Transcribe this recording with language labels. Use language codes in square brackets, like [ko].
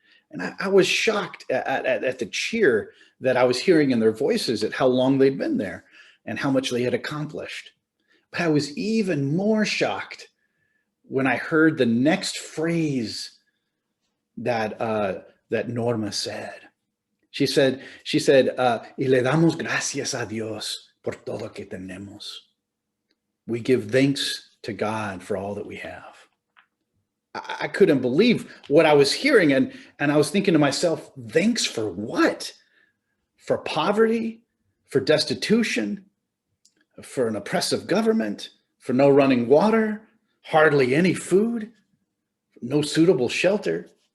[en] And I was shocked at the cheer that I was hearing in their voices at how long they'd been there and how much they had accomplished. But I was even more shocked when I heard the next phrase that that Norma said. She said, [es] y le damos gracias a Dios por todo que tenemos. [en] We give thanks to God for all that we have. I couldn't believe what I was hearing. And I was thinking to myself, thanks for what? For poverty, for destitution, for an oppressive government, for no running water, hardly any food, no suitable shelter.